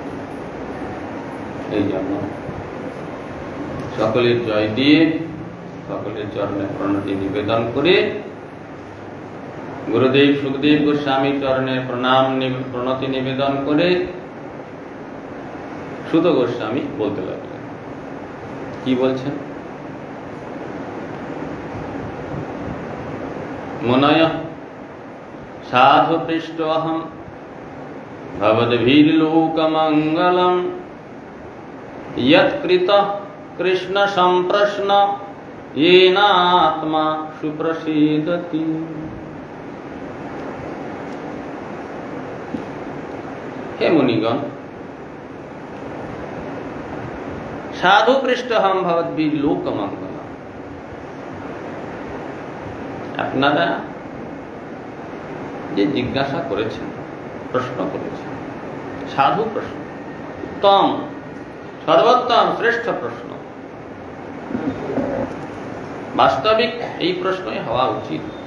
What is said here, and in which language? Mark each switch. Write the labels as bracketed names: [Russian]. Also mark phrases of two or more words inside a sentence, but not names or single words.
[Bangla] এই জন্য সকলের জয় দিয়ে, সকলের চরণে প্রণতি নিবেদন করে, গুরুদেব সুখদেব গোস্বামী চরণে প্রণতি নিবেদন করে সুত গোস্বামী বলতে লাগলেন। কি বলছেন? [Sanskrit] मुनय साधु पृष्ठोहम भवद्भिर्लोकमङ्गलम यत्कृत कृष्ण संप्रश्न येनात्मा सुप्रसीदति। हे मुनिगण, साधु पृष्ठहम भवद्भिः लोकमंगलम। [Bangla] আপনারা যে জিজ্ঞাসা করেছেন, প্রশ্ন করেছেন, সাধু প্রশ্ন, উত্তম, সর্বোত্তম, শ্রেষ্ঠ প্রশ্ন। বাস্তবিক এই প্রশ্নই হওয়া উচিত।